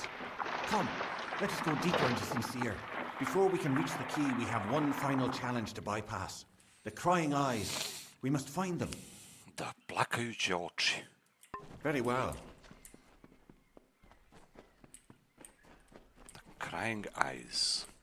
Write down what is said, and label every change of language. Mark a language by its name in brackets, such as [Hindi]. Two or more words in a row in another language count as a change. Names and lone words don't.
[English] Come, let us go deeper into Sincere. Before we can reach the key, we have one final challenge to bypass. The Crying Eyes. We must find them. [Croatian] Da plakajuće oči. [English] Very well. The Crying Eyes.